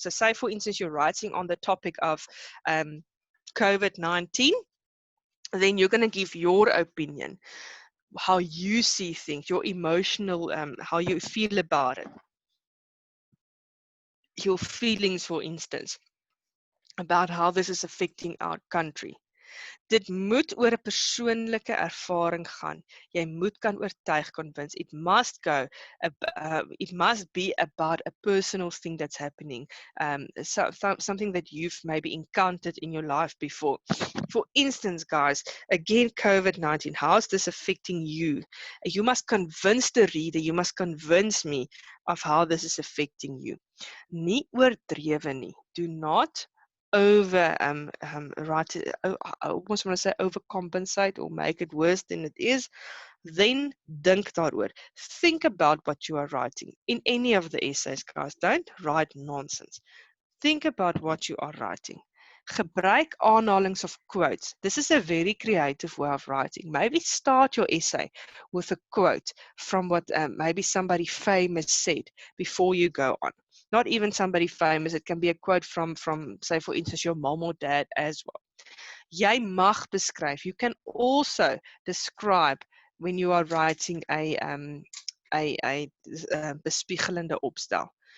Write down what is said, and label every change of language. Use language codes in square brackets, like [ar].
[en] So say for instance you're writing on the topic of COVID-19, then you're going to give your opinion, how you see things, your emotional, how you feel about it, your feelings, for instance, about how this is affecting our country. [af] Dit moet oor 'n persoonlike ervaring gaan. Jy moet kan oortuig, convince. [en] It must be about a personal thing that's happening. Something that you've maybe encountered in your life before. For instance, guys, again, COVID-19, how is this affecting you? You must convince the reader, you must convince me of how this is affecting you. [af] Nie oordrewe nie. [en] Do not almost want to say overcompensate or make it worse than it is. Then [af] dink daaroor. [en] Think about what you are writing. In any of the essays, guys, don't write nonsense. Think about what you are writing. [af] Gebruik aanhalings of quotes. [en] This is a very creative way of writing. Maybe start your essay with a quote from what maybe somebody famous said before you go on. Not even somebody famous. It can be a quote from say, for instance, your mom or dad as well. [af] Jy mag beskryf. [en] You can also describe when you are writing a bespiegelende opstel.